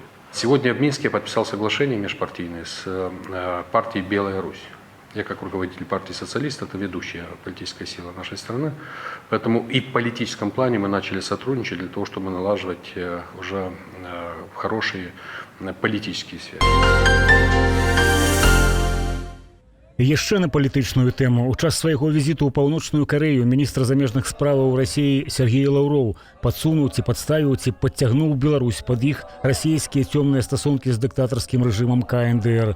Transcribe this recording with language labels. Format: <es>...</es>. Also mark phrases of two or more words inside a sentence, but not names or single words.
<ru>Сегодня в Минске я подписал соглашение межпартийное с партией «Белая Русь». Я как руководитель партии «Социалист» это ведущая политическая сила нашей страны. Поэтому и в политическом плане мы начали сотрудничать для того, чтобы налаживать уже хорошие политические связи.</ru> <be>Яшчэ на палітычную тэму. У час свайго візіту ў Паўночную Карэю міністр замежных справаў Расіі Сергей Лаўроў падсунуў ці падставіў ці падцягнуў Беларусь пад іх расійскія цёмныя стасункі з дыктатарскім рэжымам КНДР.</be>